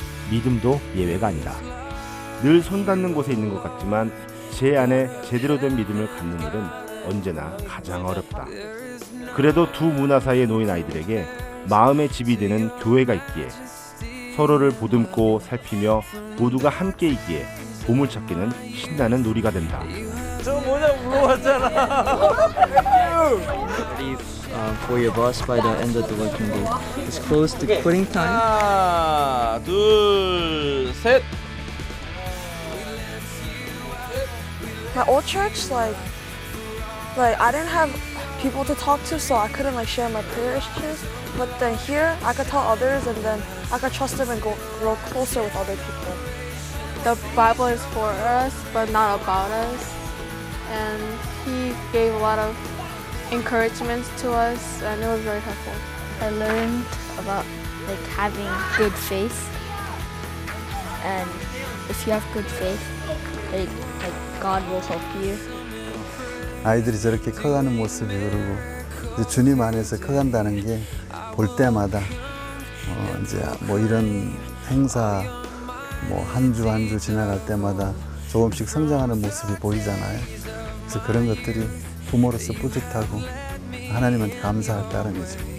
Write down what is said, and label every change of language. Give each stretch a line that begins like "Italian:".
Korean: 믿음도 예외가 아니다. 늘 손 닿는 곳에 있는 것 같지만 제 안에 제대로 된 믿음을 갖는 일은 언제나 가장 어렵다. 그래도 두 문화 사이에 놓인 아이들에게 마음의 집이 되는 교회가 있기에, 서로를 보듬고 살피며 모두가 함께 있기에 보물찾기는 신나는 놀이가 된다. 저 모자 물어봤잖아.
English: For your bus by the end of the working day. It's close to quitting time.
Korean: 하나, 둘, 셋.
English: My old church, like I didn't have people to talk to, so I couldn't share my prayer issues. But then here, I could tell others, and then I could trust them and grow closer with other people. The Bible is for us, but not about us. And he gave a lot of encouragement to us, and it was very helpful. I learned about having good faith, and if you have good faith, God will help you.
Korean: 아이들이 저렇게 커가는 모습이, 그리고 이제 주님 안에서 커간다는 게 볼 때마다 이제 이런 행사 한 주 한 주 지나갈 때마다 조금씩 성장하는 모습이 보이잖아요. 그래서 그런 것들이 부모로서 뿌듯하고 하나님한테 감사할 따름이죠.